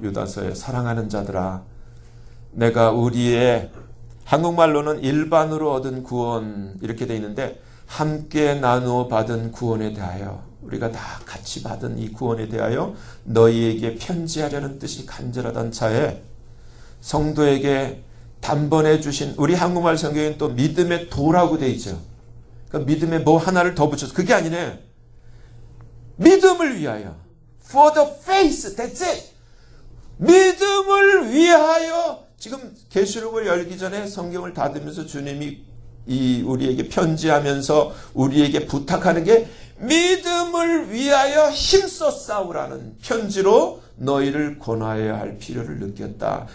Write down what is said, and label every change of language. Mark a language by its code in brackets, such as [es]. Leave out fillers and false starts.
[ko] 유다서에 사랑하는 자들아 내가 우리의 한국말로는 일반으로 얻은 구원 이렇게 돼 있는데 함께 나누어 받은 구원에 대하여 우리가 다 같이 받은 이 구원에 대하여 너희에게 편지하려는 뜻이 간절하던 차에 성도에게 단번에 주신 우리 한국말 성경에는 또 믿음의 도라고 돼 있죠. 그러니까 믿음에 뭐 하나를 더 붙여서 그게 아니네. 믿음을 위하여 [en] for the faith, that's it. [ko] 믿음을 위하여 지금 계시록을 열기 전에 성경을 닫으면서 주님이 우리에게 편지하면서 우리에게 부탁하는 게 믿음을 위하여 힘써 싸우라는 편지로 너희를 권하여야 할 필요를 느꼈다.